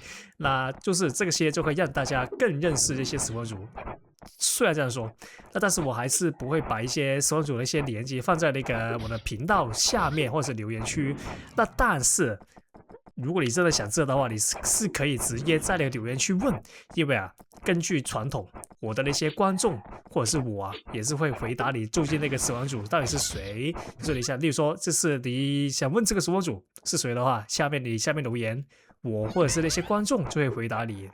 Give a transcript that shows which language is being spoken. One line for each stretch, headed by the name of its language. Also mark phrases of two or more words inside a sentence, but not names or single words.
Chinese: 那就是這個些就可以讓大家更認識這些實況主。雖然這樣說，那但是我還是不會把一些實況主的一些連接放在那個我的頻道下面或者是留言區。那但是如果你真的想知道的話，你是可以直接在那個留言區問，因為啊，根據傳統，我的那些觀眾或者是我啊，也是會回答你究竟那個實況主到底是誰。就是你想，例如說，這是你想問這個實況主是誰的話，下面留言，我或者是那些觀眾就會回答你。